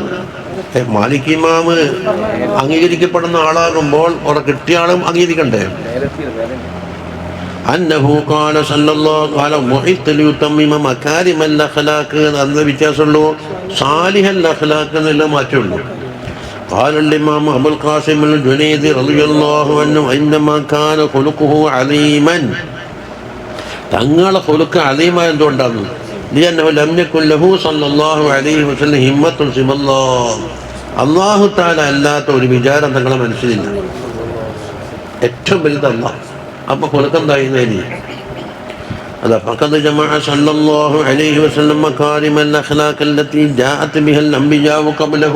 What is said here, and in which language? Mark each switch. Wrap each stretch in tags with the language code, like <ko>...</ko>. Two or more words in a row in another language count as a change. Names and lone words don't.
<ml>മാലിക് ഇമാമ് അംഗീകരിക്കപ്പെടുന്ന ആളാകുമ്പോൾ അവിടെ കിട്ടിയ ആളും അംഗീകരിക്കണ്ടേ?</ml> <ar>أنه قال صلى الله عليه وسلم ليتمم مكارم الأخلاق.</ar> <ml>എന്ന വ്യത്യാസമുള്ളൂ.</ml> <ar>صالح الأخلاق</ar> <ml>എന്നുള്ള മാറ്റമുള്ളൂ.</ml> <ar>قال الإمام أبو القاسم الجنيدي رضي الله عنه إنما كان خلقه عظيما.</ar> <ml>തങ്ങളെ</ml> <ar>خلق عظيم</ar> <ml>എന്തുകൊണ്ടാണ്?</ml> <ar>لأنه لم يكن له صلى الله عليه وسلم همة سوى الله. الله تعالى</ar> <ml>അല്ലാത്ത ഒരു വിചാരം തങ്ങളെ മനസ്സിലില്ല. ഏറ്റവും വലുത് അല്ലാഹ്. അപ്പൊ ഖുലുഖെന്തായിരുന്നു?</ml> <ar>أتى فقد جمع صلى الله عليه وسلم مكارم الأخلاق التي جاءت بها الأنبياء قبله.</ar>